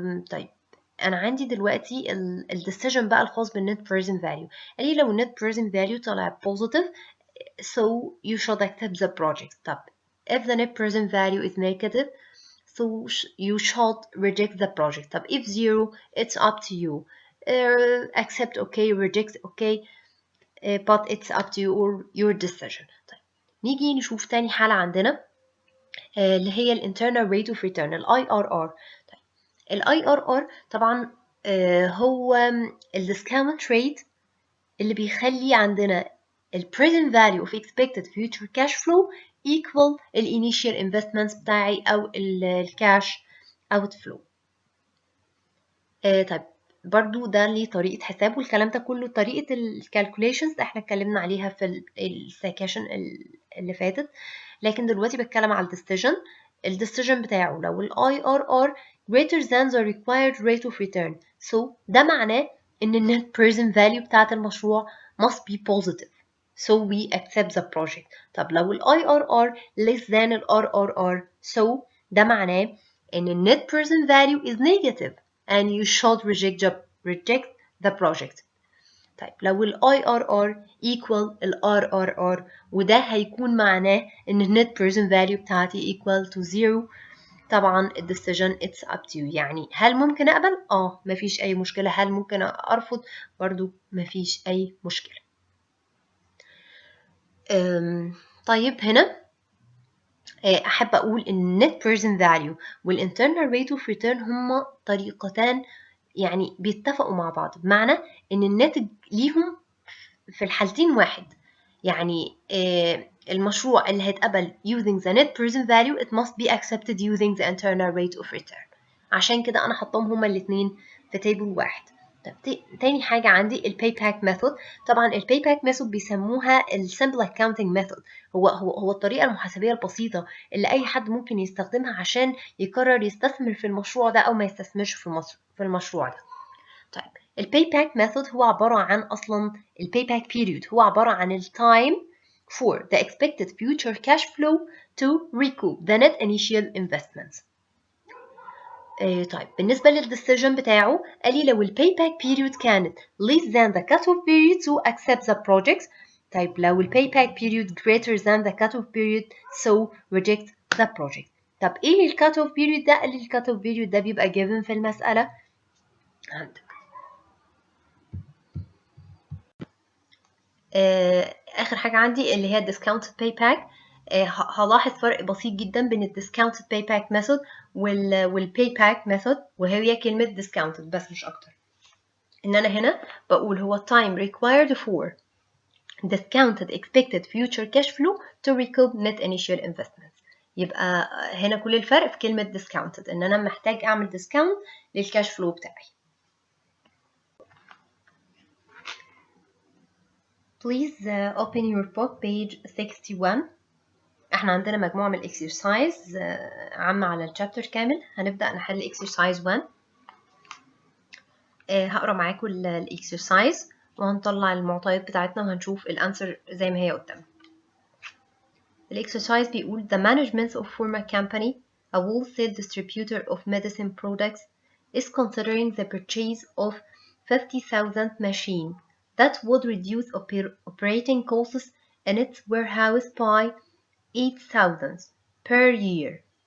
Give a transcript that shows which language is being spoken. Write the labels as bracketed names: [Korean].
[Arabic] طيب أنا عندي دلوقتي ال decision بقى الخاص بالنت present value. قال لي لو النت [English] present value طلع positive so you should accept the project. طب if the net present value is negative so you should reject the project. طب if zero it's up to you. Accept okay, reject okay, but it's up to you or your decision. [Arabic] طيب نيجي نشوف تاني حالة عندنا اللي هي ال internal rate of return ال IRR. [English] طيب ال IRR طبعا هو ال discount rate اللي بيخلي عندنا ال present value of expected future cash flow equal ال initial investments بتاعي أو ال cash outflow. [Arabic] طيب برضو ده ليه طريقة حساب، والكلام ده كله طريقة ال calculations احنا اتكلمنا عليها في السكشن اللي فاتت، لكن دلوقتي بتكلم على ال decision بتاعه لو ال IRR greater than the required rate of return so ده معناه ان ال net present value بتاعت المشروع must be positive [English] so we accept the project. طب لو ال IRR less than ال RRR so ده معناه ان ال net present value is negative and you should reject the project. طيب لو ال IRR equal ال RRR وده هيكون معناه ان ال net present value بتاعتي equal to 0 طبعا ال decision it's up to you. [Arabic] يعني هل ممكن اقبل؟ مفيش اي مشكلة. هل ممكن ارفض؟ برضو مفيش اي مشكلة. طيب هنا احب اقول ان net present value وال internal rate of return هما طريقتان يعني بيتفقوا مع بعض، بمعنى ان الناتج ليهم في الحالتين واحد. يعني المشروع اللي هيتقبل [English] using the net present value it must be accepted using the internal rate of return. [Arabic] عشان كده انا حطهم هما الاثنين في تيبل واحد. طب تاني حاجة عندي ال payback method. [English] طبعا ال payback method بيسموها ال simple accounting method. [Arabic] هو الطريقة المحاسبية البسيطة اللي أي حد ممكن يستخدمها عشان يقرر يستثمر في المشروع ده أو ما يستثمرش في المشروع ده. [English] طيب ال payback method هو عبارة عن أصلا ال payback period هو عبارة عن ال time for the expected future cash flow to recoup the net initial investments. طيب بالنسبة للديسيجن بتاعه قال لي لو ال payback period كانت less than the cutoff period to accept the project. طيب لو ال payback period greater than the cutoff period so reject the project. [Arabic] طب ايه ال cutoff period ده؟ قال لي ال cutoff period ده بيبقى given في المسألة عندك. آخر حاجة عندي اللي هي discounted payback. هلاحظ فرق بسيط جدا بين ال discounted payback method وال payback method وهي كلمة discounted بس مش أكتر. [English] إن أنا هنا بقول هو time required for discounted expected future cash flow to recoup net initial investments. [Arabic] يبقى هنا كل الفرق في كلمة discounted إن أنا محتاج أعمل discount للكاش فلو بتاعي. [English] Please open your book page 61. [Arabic] احنا عندنا مجموعة من الاكسرسايز عامة على الشابتر كامل. هنبدأ نحل اكسرسايز 1. هقرا معاكم الاكسرسايز وهنطلع المعطيات بتاعتنا وهنشوف الانسر زي ما هي قدامنا. الاكسرسايز بيقول [English] the management of former company a wholesale distributor of medicine products is considering the purchase of 50,000 machine that would reduce operating costs in its warehouse by 8,000 per year.